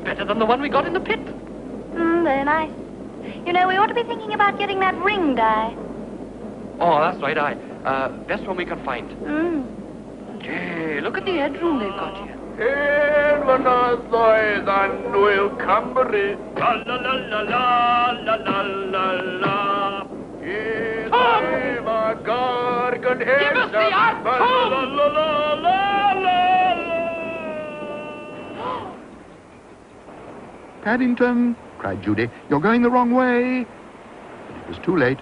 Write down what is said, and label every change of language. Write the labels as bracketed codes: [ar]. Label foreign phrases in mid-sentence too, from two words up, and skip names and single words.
[en] Better than the one we got in the pit. Very nice. You know, we ought to be thinking about getting that ring dye. Oh, that's right, best one we can find. Gee, look at the headroom they've got here. And will Cambry. La la la la la la la la. Tom! Give us the art, Tom! La la la la la. Paddington, cried Judy, you're going the wrong way. But it was too late.